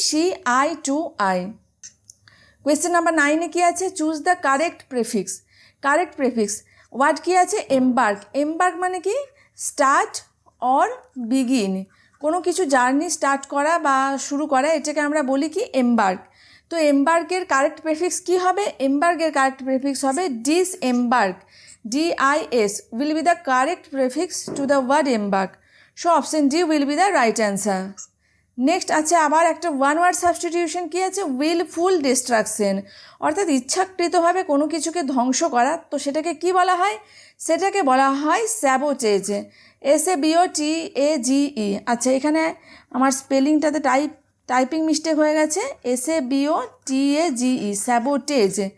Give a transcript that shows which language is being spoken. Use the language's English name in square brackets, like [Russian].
[Bangla] C I two I. Question number 9-এ কী আছে? [English] Choose the correct prefix. Correct prefix word কী আছে? Embark. Embark মানে কি? Start or begin, [Bangla] কোনো কিছু জার্নি স্টার্ট করা বা শুরু করা, এটাকে আমরা বলি কি? এমবার্ক। তো এমবার্কের কারেক্ট প্রেফিক্স কী হবে? এমবার্কের কারেক্ট প্রেফিক্স হবে ডিসএমবার্ক, [English] DIS will be the correct prefix to the word embark. So option D will be the right answer. [Bangla] Next আছে আবার একটা ওয়ান ওয়ার্ড সাবস্টিটিউশন, কী আছে? উইলফুল ডিস্ট্রাকশন, অর্থাৎ ইচ্ছাকৃতভাবে কোনো কিছুকে ধ্বংস করা, তো সেটাকে কি বলা হয়? সেটাকে বলা হয় স্যাবোটেজ, SABOTAGE। আচ্ছা, এখানে আমার স্পেলিংটাতে টাইপিং মিস্টেক হয়ে গেছে, SABOTAGE, স্যাবোটেজ।